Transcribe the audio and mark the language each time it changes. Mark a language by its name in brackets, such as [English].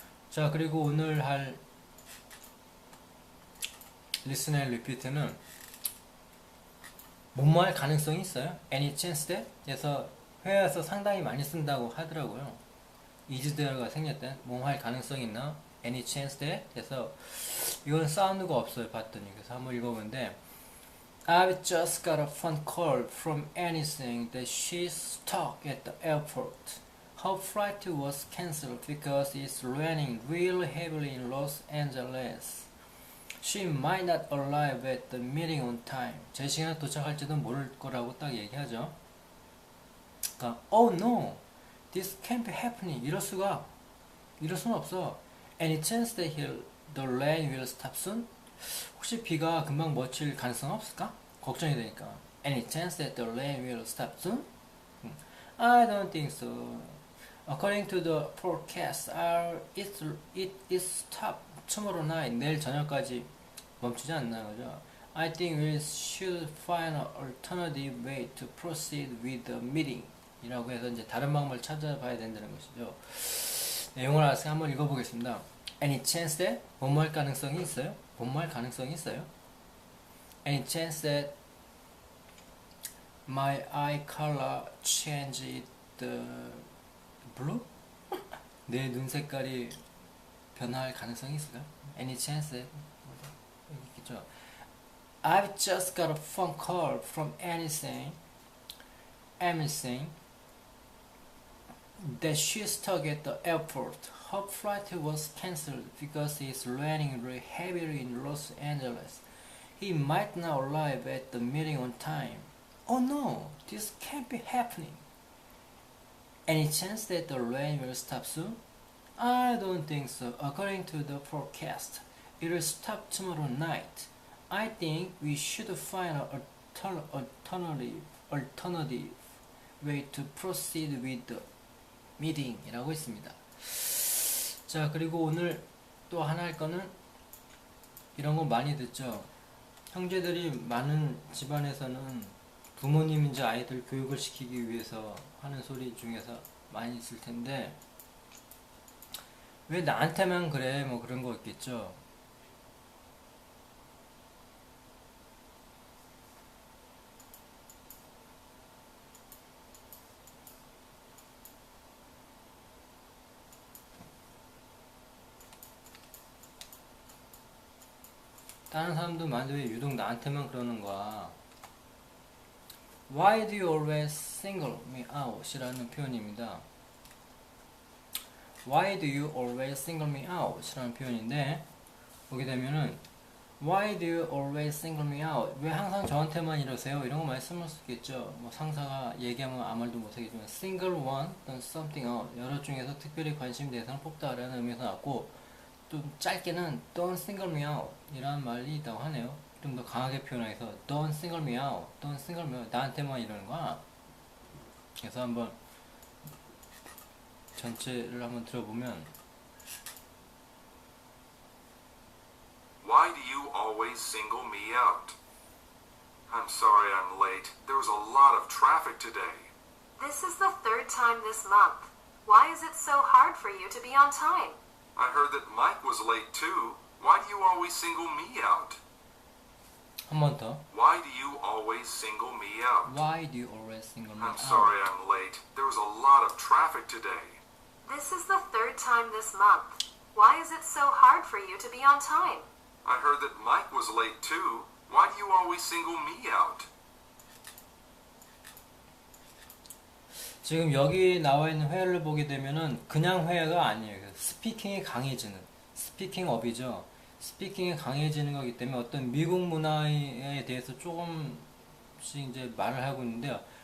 [Korean] 자, 그리고 오늘 할 [English] Listen and Repeat [Korean] 는 뭐뭐할 가능성이 있어요? [English] Any chance that? [Korean] 그래서 회화에서 상당히 많이 쓴다고 하더라고요. 이즈대어가 생겼대. 뭐뭐할 가능성이 있나? [English] Any chance that? [Korean] 그래서 이건 사운드가 없어요. 봤더니. 그래서 한번 읽어보는데 [English] I've just got a phone call from anything that she's stuck at the airport. Her flight was cancelled because it's raining real heavily in Los Angeles. She might not arrive at the meeting on time. [Korean] 제 시간에 도착할지도 모를 거라고 딱 얘기하죠. 그러니까 [English] Oh no, this can't be happening. [Korean] 이럴 수는 없어. [English] Any chance that the rain will stop soon? [Korean] 혹시 비가 금방 멈출 가능성 없을까? 걱정이 되니까. [English] Any chance that the rain will stop soon? I don't think so. According to the forecast, it is stop tomorrow night. [Korean] 내일 저녁까지 멈추지 않나요, 그죠? [English] I think we should find an alternative way to proceed with the meeting. [Korean] 이라고 해서 이제 다른 방법을 찾아봐야 된다는 것이죠. 내용을 알아서 한번 읽어보겠습니다. [English] Any chance that [Korean] 뭐뭐할 가능성이 있어요? 뭐뭐할 가능성이 있어요? [English] Any chance that my eye color changed the blue? [Korean] 내 눈 색깔이 변화할 가능성이 있을까요? [English] Any chance that [Korean] 여기 있겠죠. [English] I've just got a phone call from anything that she's stuck at the airport. Her flight was cancelled because it's raining really heavily in Los Angeles. He might not arrive at the meeting on time. Oh no, this can't be happening. Any chance that the rain will stop soon? I don't think so. According to the forecast, it will stop tomorrow night. I think we should find an alternative way to proceed with the meeting [Korean] 이라고 있습니다. 자, 그리고 오늘 또 하나 할 거는 이런 거 많이 듣죠. 형제들이 많은 집안에서는 부모님인지 아이들 교육을 시키기 위해서 하는 소리 중에서 많이 있을 텐데 왜 나한테만 그래 뭐 그런 거 있겠죠. 다른 사람도 많은데 왜 유독 나한테만 그러는 거야? [English] Why do you always single me out? [Korean] 이라는 표현입니다. [English] Why do you always single me out? [Korean] 이라는 표현인데 보게 되면은 [English] Why do you always single me out? [Korean] 왜 항상 저한테만 이러세요? 이런 거 많이 쓸 수 있겠죠. 뭐 상사가 얘기하면 아무 말도 못하겠지만 single one, 또는 something out 여러 중에서 특별히 관심 대상을 뽑다라는 의미에서 나왔고 또 짧게는 [English] don't single me out [Korean] 이라는 말이 있다고 하네요. 좀 더 강하게 표현해서 [English] don't single me out, don't single me out [Korean] 나한테만 이러는 거야. 그래서 한번 전체를 한번 들어보면 [English] Why do you always single me out? I'm sorry I'm late. There was a lot of traffic today. This is the third time this month. Why is it so hard for you to be on time? I heard that Mike was late too. Why do you always single me out? [Korean] 한 번 더. [English] Why do you always single me out? Why do you always single me I'm out? sorry I'm late. There was a lot of traffic today. This is the third time this month. Why is it so hard for you to be on time? I heard that Mike was late too. Why do you always single me out? [Korean] 지금 여기 나와 있는 회화를 보게 되면은 그냥 회화가 아니에요. 스피킹이 강해지는 스피킹 업이죠. 스피킹이 강해지는 거기 때문에 어떤 미국 문화에 대해서 조금씩 이제 말을 하고 있는데요.